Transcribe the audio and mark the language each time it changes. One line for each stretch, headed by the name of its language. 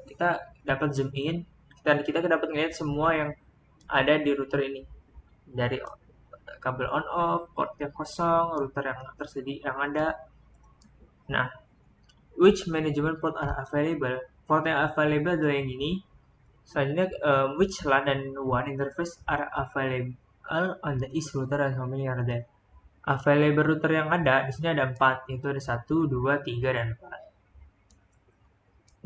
Indonesian: Kita dapat zoom in dan kita dapat melihat semua yang ada di router ini, dari kabel on off, port yang kosong, router yang tersedia yang ada.
English: Nah, which management port are available?
Indonesian: Port yang available adalah yang ini. Selanjutnya,
English: which LAN
Indonesian: dan
English: WAN interface are available on the east router and how many are there?
Indonesian: Available router yang ada di sini ada 4, yaitu ada 1, 2, 3, dan 4.